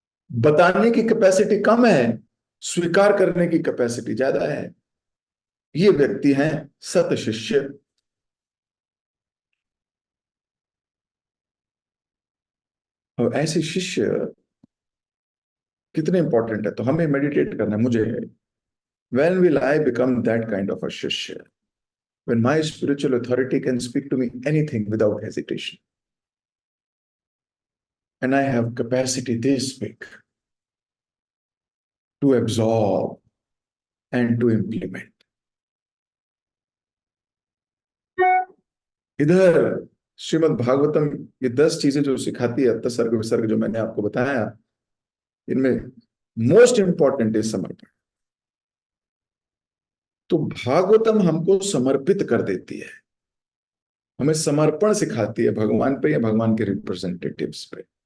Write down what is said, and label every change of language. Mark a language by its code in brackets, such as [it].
[hi] बताने की कैपेसिटी कम है, स्वीकार करने की कैपेसिटी ज्यादा है। ये व्यक्ति हैं सत शिष्य। और ऐसे शिष्य कितने इंपॉर्टेंट है, तो हमें मेडिटेट करना है। मुझे, [en] when will I become that kind of a shishya, when my spiritual authority can speak to me anything without hesitation, and I have capacity this big to absorb and to implement. [hi] इधर श्रीमद् भागवतम ये 10 चीजें जो सिखाती है, तत्सर्ग विसर्ग जो मैंने आपको बताया, इनमें [en] most important is [hi] समर्पण। तो भागवतम हमको समर्पित कर देती है, हमें समर्पण सिखाती है भगवान पे या भगवान के रिप्रेजेंटेटिव्स पे।